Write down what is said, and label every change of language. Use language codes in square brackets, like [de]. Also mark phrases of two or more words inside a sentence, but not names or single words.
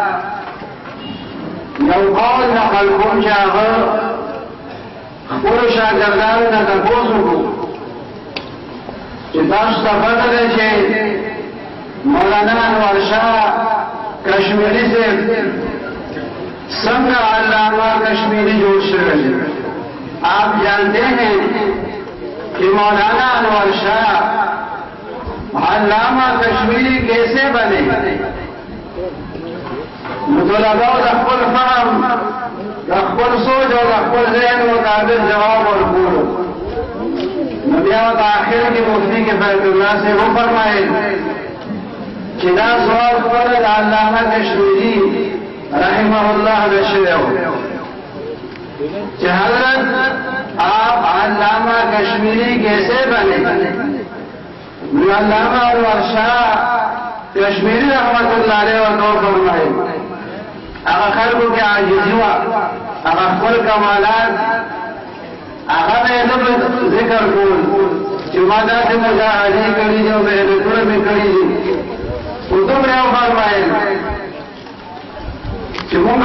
[ps] یو قول نقل کوم چې هغه خپلو شاګردانو نه تپوس وکړو چې تاسو ته پته ده چې مولانا انور شاه کشمیری صاحب څنګه علامہ کشمیری جوړ شوی ہے. [ur] آپ جانتے ہیں کہ مولانا انور شاہ علامہ کشمیری کیسے بنے؟ [ps] طلباء د خپل فهم د خپل سوچ او د خپل ذهن مطابق جواب ورکړو. نو بیا په آخر کې مفتی کفایت الله [ur] سے وہ فرمائے [ps] چې دا سوال خپل د علامه کشمیری رحمه الله نشوي [ur] کہ حضرت آپ علامہ کشمیری کیسے بنے؟ [ps] علامہ انور شاہ کشمیری رحمت اللہ علیہ وسلم فرمائے هغه خلکو کې عاجزي وه، هغه خپل کمالات هغه به یې نه ذکر کول چې ما داسې مجاهدې کړي دي او محنتونه مې کړي دي، خو دومره یې وفرمایل چې موږ د